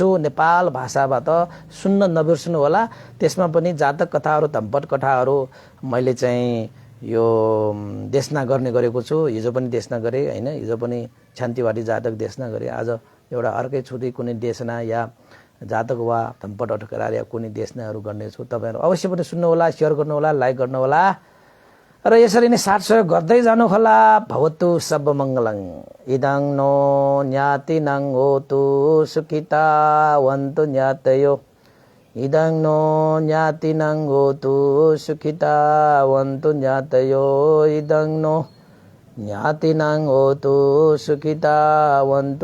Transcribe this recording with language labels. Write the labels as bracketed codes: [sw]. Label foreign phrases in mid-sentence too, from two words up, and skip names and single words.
[ne] नेपाल भाषाबाट सुन्न नबिर्सनु होला। त्यसमा पनि जातक कथाहरू धम्पट कथाहरू मैले चाहिँ यो देशना गर्ने गरेको छु। हिजो पनि देशना गरेँ होइन। हिजो पनि शान्तिवादी जातक देशना गरेँ। आज एउटा अर्कै छुट्टै कुनै देशना या जातक वा धम्पट अठकरार या कुनै देशनाहरू गर्नेछु। तपाईँहरू अवश्य पनि सुन्नुहोला, सेयर गर्नुहोला, लाइक गर्नुहोला र यसरी नै साथ सहयोग गर्दै जानुहोला। [pi] भवतु सब मङ्गलङ इदं नो ज्ञातिनं होतु सुखिता वन्तु ज्ञातयो इदं नो ज्ञातिनं होतु सुखिता वन्तु ज्ञातयो इदं नो ज्ञातिनं होतु सुखिता वन्तु